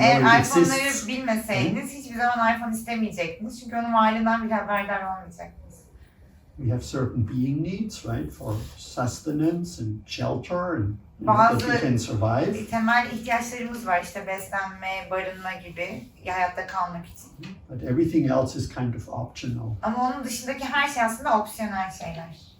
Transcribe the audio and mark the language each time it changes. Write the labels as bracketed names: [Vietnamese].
[Turkish] Eğer [English] know it [Turkish] iPhone'ları [English] exists. [Turkish] bilmeseydiniz hiçbir zaman iPhone istemeyecektiniz. Çünkü onun varlığından bile haberdar olmayacaktınız. [English] We have certain being needs, right, for sustenance and shelter and [Turkish] Bazı [English] that we can survive. [Turkish] temel ihtiyaçlarımız var, işte beslenme, barınma gibi hayatta kalmak için. [English] But everything else is kind of optional. [Turkish] Ama onun dışındaki her şey aslında opsiyonel şeyler.